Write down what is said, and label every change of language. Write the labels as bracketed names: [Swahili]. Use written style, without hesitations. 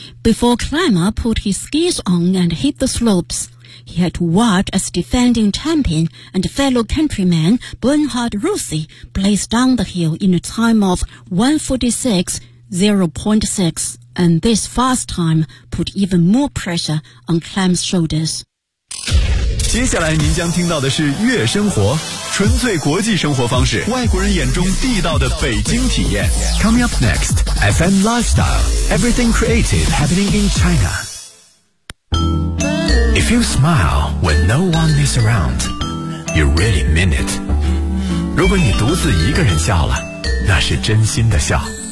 [English] Before Klamer put his skis on and hit the slopes,He had to watch as defending champion and fellow countryman Bernhard Rossi blazed down the hill in a time of 1:46.06, and this fast time put even more pressure on Klamer's shoulders. [Chinese] 接下来您将听到的是悦生活，纯粹国际生活方式，外国人眼中地道的北京体验。 [English] Coming up next, FM Lifestyle, everything creative happening in China. If you smile when no one is around, you really mean it. [Chinese] 如果你独自一个人笑了，那是真心的笑。